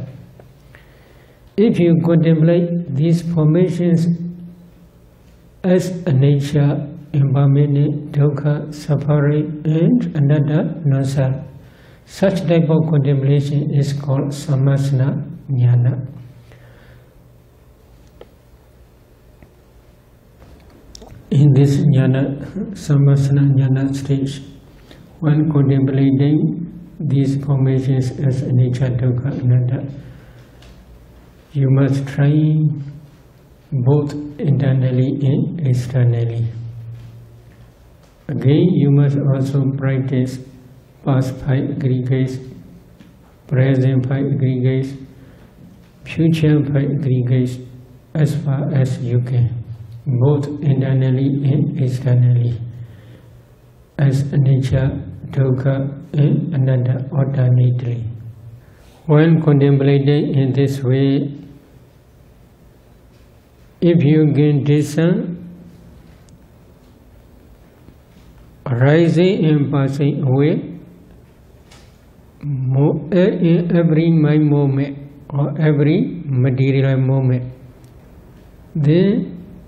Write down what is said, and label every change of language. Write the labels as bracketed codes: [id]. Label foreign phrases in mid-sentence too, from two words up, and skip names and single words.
[en] If you contemplate these formations as a nature, impermanent, dukkha, suffering, and anatta, no self, such type of contemplation is called [pi] samasana jnana. [en] In this jnana, [pi] samasana jnana [en] stage, when contemplating these formations as [pi] anicca, dukkha, anatta, [en] you must try both internally and externally. Again, you must also practice past 5 aggregates, present 5 aggregates, future 5 aggregates as far as you can, both internally and externally, as [pi] anicca, dukkha, [en] and anatta alternately. When contemplating in this way, if you can discern rising and passing away in every mind moment or every material moment, then